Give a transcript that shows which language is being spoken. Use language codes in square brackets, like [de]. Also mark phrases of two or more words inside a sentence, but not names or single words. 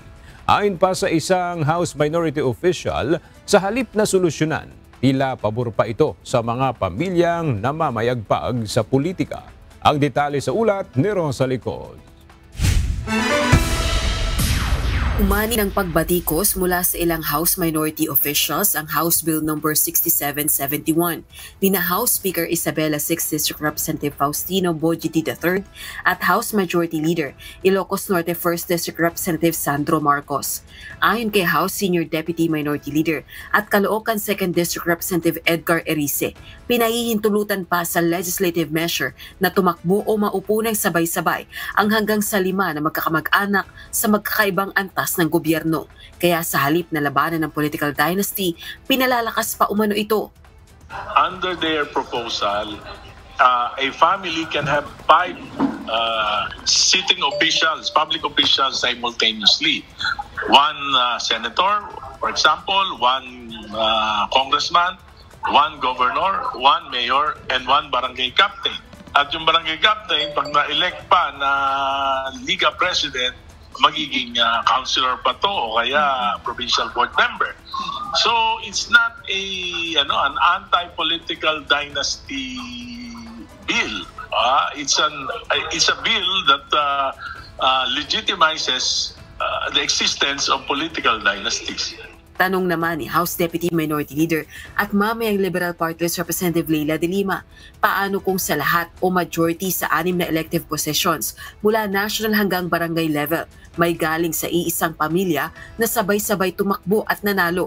[tl] Ayon pa sa isang House Minority Official, sa halip na solusyonan, tila pabor pa ito sa mga pamilyang namamayagpag sa politika. Ang detalye sa ulat ni Rosa Licod. Umani ng pagbatikos mula sa ilang House Minority Officials ang House Bill No. 6771 ni na House Speaker Isabela 6th District Representative Faustino Boji D. III at House Majority Leader Ilocos Norte 1st District Representative Sandro Marcos. Ayon kay House Senior Deputy Minority Leader at Caloocan 2nd District Representative Edgar Erice, pinahihintulutan pa sa [en] legislative measure [tl] na tumakbo o maupo ng sabay-sabay ang hanggang sa 5 na magkakamag-anak sa magkakaibang antas ng gobyerno. Kaya sa halip na labanan ng [en] political dynasty, [tl] pinalalakas pa umano ito. [en] Under their proposal, a family can have 5 sitting officials, public officials simultaneously. One senator, for example, one congressman, one governor, one mayor, and one barangay captain. [tl] At yung barangay captain, pag na-elect pa na Liga President, magiging councilor pa to o kaya [en] provincial board member. So it's not an anti-political dynasty bill. It's a bill that legitimizes the existence of political dynasties. [tl] Tanong naman ni House Deputy Minority Leader at mamayang Liberal Party List Representative Leila de Lima, paano kung sa lahat o majority sa 6 na [en] elective positions [tl] mula national hanggang barangay level may galing sa iisang pamilya na sabay-sabay tumakbo at nanalo?